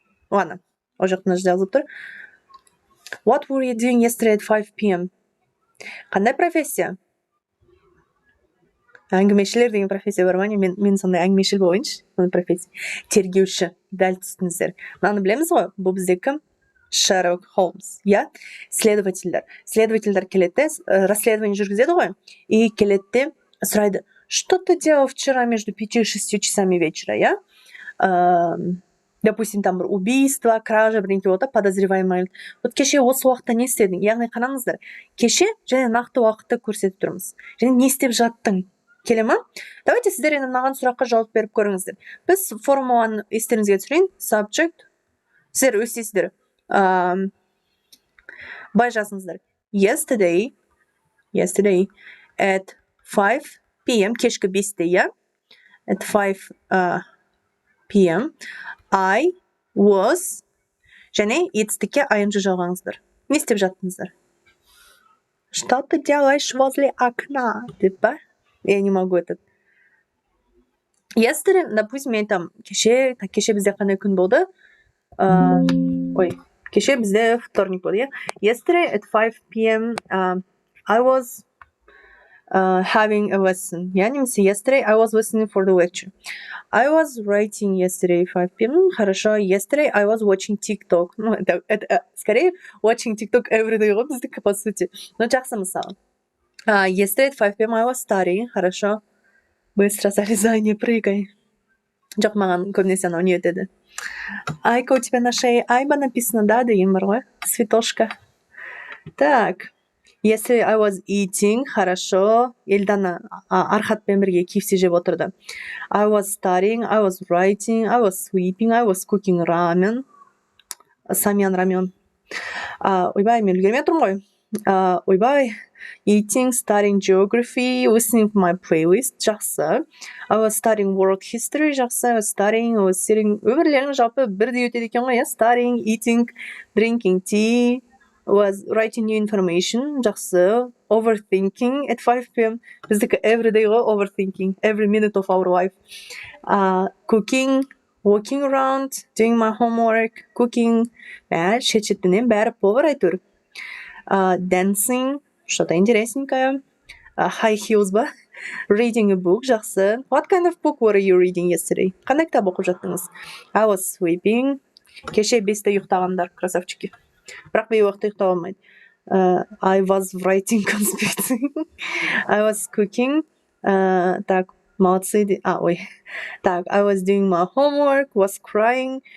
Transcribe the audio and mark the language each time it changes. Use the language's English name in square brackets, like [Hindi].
[Kazakh] Ладно, ол жақта мына жерде жазылып тұр. [English] What were you doing yesterday at 5 p.m? [Kazakh] Қандай профессия? Әңгімешілер деген профессия бар ма? Мен сондай әңгімешіл болайыншы, сондай профессия. Тергеуші, дәл түстіңіздер. Мынаны білеміз ғой, бұл бізде кім? Шерлок Холмс, иә? Следовательдер келеді, расследование жүргізеді ғой, и келеді, сұрайды, [Russian] что ты делал вчера между 5 и 6 часами вечера, [Kazakh] иә? [Russian] Допустим, там [Kazakh] бір [Russian] убийство, кража, [Kazakh] бірдеңке болды, [Russian] подозреваемый. [Kazakh] Вот кеше осы уақытта не істедің? Яғни қараңыздар, кеше және нақты уақытты көрсетіп тұрмыз. Және не істеп жаттың? Келе ма? [Russian] Давайте [Kazakh] сіздер енді мынаған сұраққа жауап беріп көріңіздер. Біз формуланы естеріңізге түсірейін. Subject. Сіздер өстейсіздер. Бай жазыңыздар. [English] Yesterday at 5 p.m. [Kazakh] Кешкі 5-те, иә? [English] At 5 p.m. I was [Kazakh] және [English] it's-тіке ing [Kazakh] жалғаңыздар. Не істеп жаттыңыздар? [Russian] Что ты делаешь возле окна? Деп ба? Я не могу этот. [English] Yesterday, [Russian] допустим, [Kazakh] мен там кеше бізде қандай күн болды? Кеше бізде вторник болды, иә? [English] Yesterday at 5 p.m. I was having a lesson. Я [Kazakh] немесе [English] yesterday I was listening for the lecture. I was writing yesterday 5 p.m. [Russian] Хорошо. [English] Yesterday I was watching TikTok. [Russian] Ну, это скорее [English] watching TikTok every day [Kazakh] ғой біздікі, [Russian] по сути. [Kazakh] Но жақсы мысал. [English] Yesterday at 5 p.m. I was studying. [Russian] Хорошо. Быстро залезай, не прыгай. [Kazakh] Жоқ, маған көбінесе анау не өтеді. [Russian] Айка, у тебя на шее Айба написано, да, [Kazakh] деген бар ғой? [Russian] Цветошка. Так. [English] Yesterday I was eating. [Russian] Хорошо. [Kazakh] Елдана Архатпен бірге KFC жеп отырды. [English] I was studying. I was writing. I was sweeping. I was cooking ramen. [Kazakh] Самян рамен. Ойбай, мен үлгермей тұрмын ғой. ойбай. [English] Eating, studying geography, listening to my playlist. [Kazakh] Жақсы. [English] I was studying world history. [Kazakh] Жақсы. [English] I was studying, I was sitting. [Kazakh] Өмірлерің жалпы бірдей өтеді екен ғой, иә? [English] Studying, eating, drinking tea. Was writing new information. [Kazakh] Жақсы. [English] Overthinking at 5 p.m. [Kazakh] Біздікі [English] everyday [Kazakh] ғой, [English] overthinking. Every minute of our life. Cooking, walking around, doing my homework, cooking. [Kazakh] Шет-шеттінен бәрі повар әйтеуір. [English] Dancing, [Russian] что-то интересненькое. [Kazakh] High heels ба? [English] Reading a book, [Kazakh] жақсы. [English] What kind of book were you reading yesterday? [Kazakh] Қандай кітап оқып жаттыңыз? [English] I was sleeping. [Kazakh] Кеше 5-те ұйықтағандар, [Russian] красавчики. [Kazakh] Бірақ бейуақытта ұйықтап алмайды. [English] I was writing conspecting. I was cooking. [Russian] Так, молодцы. [English] Ой. [Russian] Так, [English] I was doing my homework, was crying.